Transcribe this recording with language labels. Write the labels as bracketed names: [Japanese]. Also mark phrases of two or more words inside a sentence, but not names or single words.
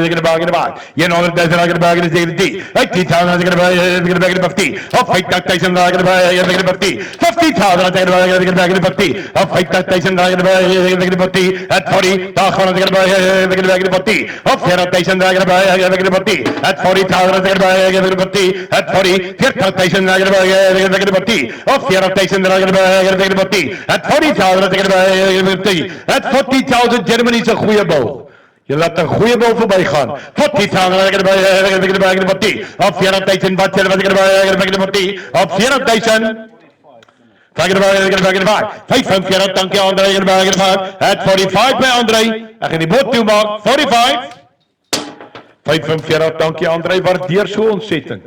[Afrikaans] ek het 50, op 50,000 ek het 50,000 ek het op 50,000 at 40, daar gaan ek op 40,000 ek at 40,000 at 40, 40,000 op 40,000 at 40,000 at 40,000 Germany is 'n goeie bal. Jy laat 'n goeie bal verbygaan. 40,000 op 40,000 wat jy wat ek op 40,000 45, dankie Andre, at 45 by Andre, ek gaan die bot toe maak, 45, 45, dankie Andre, waardeer so ontsettend.